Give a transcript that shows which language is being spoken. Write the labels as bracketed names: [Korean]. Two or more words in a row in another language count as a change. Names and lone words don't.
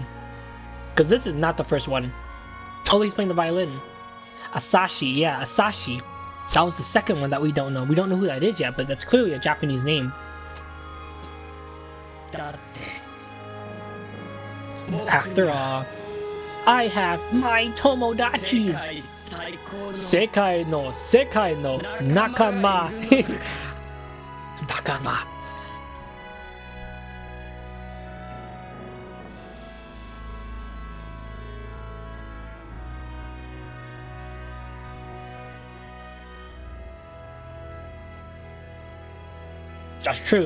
[English] Because this is not the first one. Oh, he's playing the violin. Asashi, yeah, Asashi. That was the second one that we don't know. We don't know who that is yet, but that's clearly a Japanese name. After all, I have my Tomodachis. [Japanese] 世界の仲間. [English] Nakama. That's true.